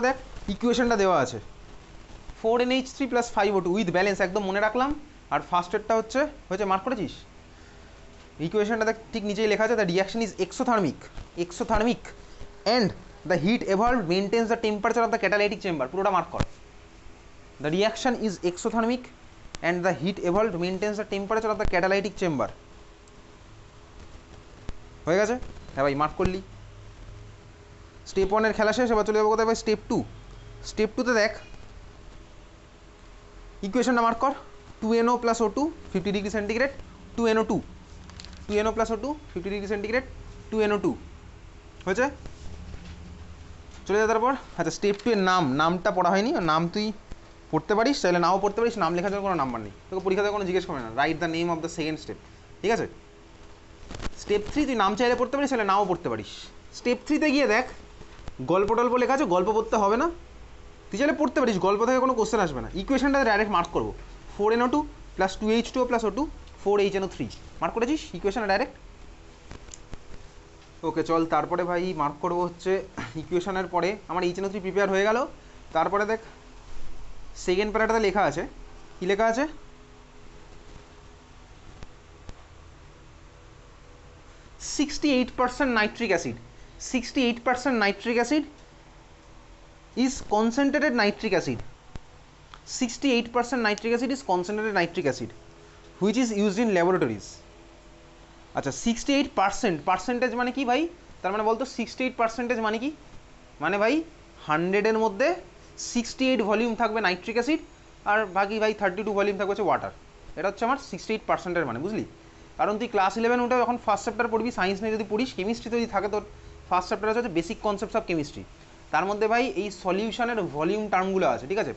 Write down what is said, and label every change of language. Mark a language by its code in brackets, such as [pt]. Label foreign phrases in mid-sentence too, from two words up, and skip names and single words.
[bn] দেখ ইকুয়েশনটা দেওয়া আছে 4NH3 + 5O2 [en] with balance, [bn] একদম মনে রাখলাম। আর ফার্স্টেরটা হচ্ছে মার্ক করেছিস? ইকুয়েশনটা দেখ ঠিক নিচেই লেখা আছে, [en] the reaction is exothermic and the heat evolved maintains the temperature of the catalytic chamber. [bn] পুরোটা মার্ক কর। [en] the reaction is exothermic and the heat evolved maintains the temperature of the catalytic chamber। [bn] হয়ে গেছে? হ্যাঁ ভাই, মার্ক করলি। স্টেপ 1 এর খেলা শেষ, এবার চলে যাবো কোথায় ভাই? স্টেপ 2। স্টেপ 2তে দেখ ইকুয়েশনটা মার্ক কর, 2NO + O2 50°C, 2NO2, 2NO + O2 50°C, 2NO2 হয়েছে? চলে যা তারপর। আচ্ছা, স্টেপ 2 এর নামটা পড়া হয়নি, নাম তুই পড়তে পারিস, চাইলে নাও পড়তে পারিস, নাম লেখার জন্য কোনো নাম্বার নেই, তোকে পরীক্ষাতে কোনো জিজ্ঞেস করে না। [en] write the name of the second step, [bn] ঠিক আছে? স্টেপ 3 তুই নাম চাইলে পড়তে পারিস, চাইলে নাও পড়তে পারিস। স্টেপ 3তে গিয়ে দেখ গল্প টল্প লেখা আছে, গল্প পড়তে হবে না, তুই চাইলে পড়তে পারিস, গল্প থেকে কোনো কোশ্চেন আসবে না। ইকুয়েশনটা ডাইরেক্ট মার্ক করবো, 4NO2 + 2H2O + O2 4HNO3, মার্ক করেছিস ইকুয়েশনটা ডাইরেক্ট? ওকে চল, তারপরে ভাই মার্ক করবো হচ্ছে ইকুয়েশনের পরে আমার HNO3 প্রিপেয়ার হয়ে গেল। তারপরে দেখ [en] second para [bn] লেখা আছে, কি লেখা আছে? [en] 68% nitric acid, 68% nitric acid is concentrated nitric acid, 68% nitric acid is concentrated nitric acid which is used in laboratories। [bn] আচ্ছা 68% পার্সেন্টেজ মানে কি ভাই? তার মানে বলতো 68% মানে কি? মানে ভাই 100-এর মধ্যে 68 ভলিউম থাকবে নাইট্রিক অ্যাসিড, আর বাকি ভাই 32 ভলিউম থাকবে হচ্ছে ওয়াটার। এটা হচ্ছে আমার 68%-এর মানে, বুঝলি? কারণ তুই ক্লাস 11 উঠে যখন [en] first chapter [bn] পড়বি, সায়েন্স নিয়ে যদি পড়িস, কেমিস্ট্রি যদি থাকে তোর [en] first chapter [bn] হচ্ছে [en] basic concepts of chemistry, [bn] তার মধ্যে ভাই এই সলিউশনের ভলিউম টার্মগুলো আছে, ঠিক আছে?